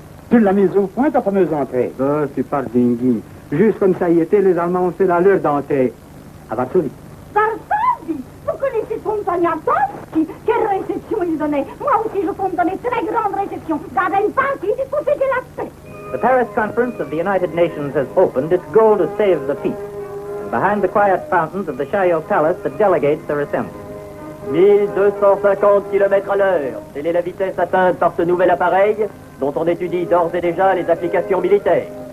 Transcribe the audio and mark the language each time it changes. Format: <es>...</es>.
<fr>Tu l'as mis au point, ta fameuse entrée. Oh, tu parles d'Ingui. Juste comme ça y était, les Allemands ont fait la leur d'entrée. À Varsovie. Varsovie? Vous connaissez Pontoniatowski? Quelle réception il donnait? Moi aussi, je compte donner très grande réception. Garden party pour fêter la paix.</fr> <en>The Paris Conference of the United Nations has opened its goal to save the peace. Behind the quiet fountains of the Chaillot Palace, the delegates are assembled.</en> <fr>1250 km à l'heure. Telle est la vitesse atteinte par ce nouvel appareil, dont on étudie d'ores et déjà les applications militaires.</fr>